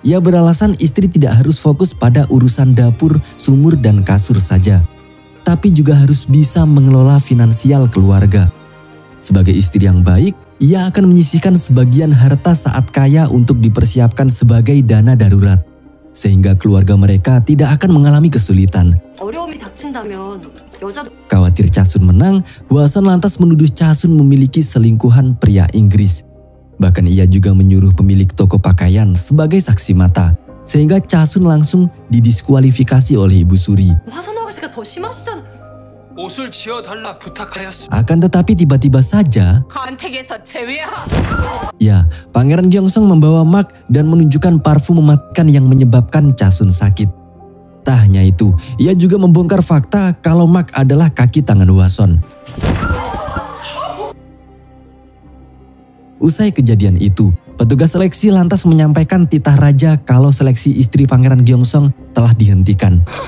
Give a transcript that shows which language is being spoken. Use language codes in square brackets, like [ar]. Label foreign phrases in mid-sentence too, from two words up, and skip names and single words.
[id] Ia beralasan istri tidak harus fokus pada urusan dapur, sumur, dan kasur saja, tapi juga harus bisa mengelola finansial keluarga. Sebagai istri yang baik, ia akan menyisihkan sebagian harta saat kaya untuk dipersiapkan sebagai dana darurat, sehingga keluarga mereka tidak akan mengalami kesulitan. [ko] 어려움이 닥친다면 여자도 [id] Khawatir Chasun menang, Hwason lantas menuduh Chasun memiliki selingkuhan pria Inggris. Bahkan ia juga menyuruh pemilik toko pakaian sebagai saksi mata, sehingga Chasun langsung didiskualifikasi oleh Ibu Suri. [ko] 화선 아가씨가 더 심하시잖아. 옷을 지어달라 부탁하였습니다. [id] Akan tetapi tiba-tiba saja, [ko] 간택에서 제외하라. [id] ya, Pangeran Gyeongsong membawa Mark dan menunjukkan parfum mematikan yang menyebabkan Chasun sakit. Tak hanya itu, ia juga membongkar fakta kalau Mark adalah kaki tangan Hwason. Usai kejadian itu, petugas seleksi lantas menyampaikan titah raja kalau seleksi istri Pangeran Gyeongsong telah dihentikan.